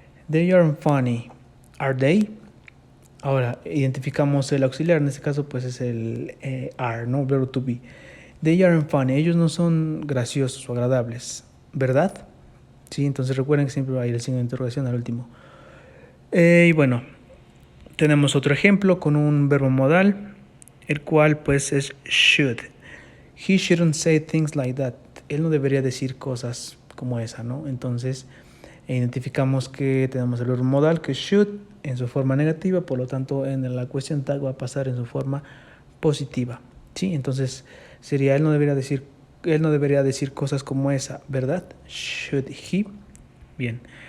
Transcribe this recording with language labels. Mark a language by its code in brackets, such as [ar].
[en] They aren't funny. Are they? [es] Ahora, identificamos el auxiliar, en este caso pues es el are, ¿no? Verbo to be. [en] They aren't funny. [es] Ellos no son graciosos o agradables, ¿verdad? Sí, entonces recuerden que siempre va a ir el signo de interrogación al último. Y bueno, tenemos otro ejemplo con un verbo modal, el cual pues es should. [en] He shouldn't say things like that. [es] Él no debería decir cosas como esa, ¿no? Entonces identificamos que tenemos el verbo modal, que es should, en su forma negativa, por lo tanto en la question tag va a pasar en su forma positiva, ¿sí? Entonces sería él no debería decir cosas como esa, ¿verdad? [en] Should he. [es] Bien.